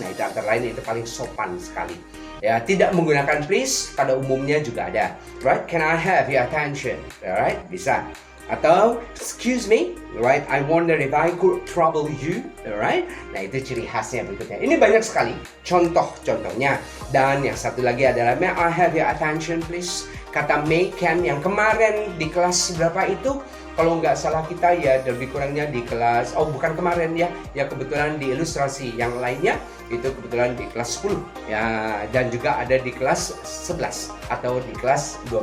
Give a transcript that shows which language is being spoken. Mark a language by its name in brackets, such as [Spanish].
[Indonesian] Nah, itu antara lain itu paling sopan sekali. Ya, tidak menggunakan please pada umumnya juga ada. [English] Right? Can I have your attention? Alright, [Indonesian] bisa. Atau [English] excuse me, right? I wonder if I could trouble you, alright? [Indonesian] Nah itu ciri khasnya berikutnya. Ini banyak sekali contoh-contohnya. Dan yang satu lagi adalah [English] may I have your attention please? [Indonesian] kata make can yang kemarin di kelas berapa itu, kalau nggak salah kita ya lebih kurangnya di kelas, bukan kemarin ya kebetulan di ilustrasi yang lainnya itu kebetulan di kelas 10 ya, dan juga ada di kelas 11 atau di kelas 12.